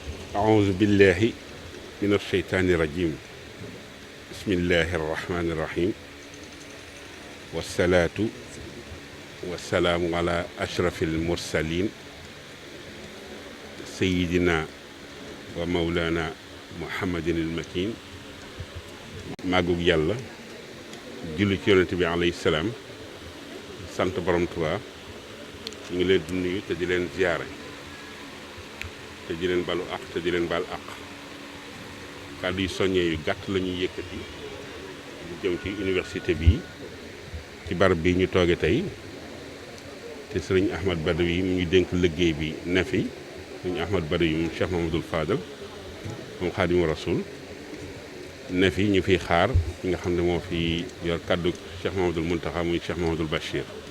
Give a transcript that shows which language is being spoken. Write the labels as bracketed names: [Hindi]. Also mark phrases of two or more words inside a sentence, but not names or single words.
[Arabic] أعوذ بالله من الشيطان الرجيم بسم الله الرحمن الرحيم والصلاة والسلام على أشرف المرسلين سيدنا ومولانا محمد المكين ماغوك يالا [Wolof] julli ci yonent bi [Arabic] عليه السلام sant [Wolof] borom Tuubaa ñu ngi leen di nuyu te di leen ziyaare te di leen balu àq te di leen baal àq kàddu yu soññee yu gàtt la ñuy yëkkati mu jëm ci université bi ci barab bi ñu tooge tey te sëriñ Ahmad Badawi mu ngi dénk liggéey bi ne fi sëriñ Ahmad Badawi moom Cheikh Mahamadul Fadal moom Xaadimu Rasuul ne fi ñu fiy xaar ki nga xam ne moo fi yor kàddu Cheikh Mahamadul Muntaxa muy Cheikh Mahamadul Bachir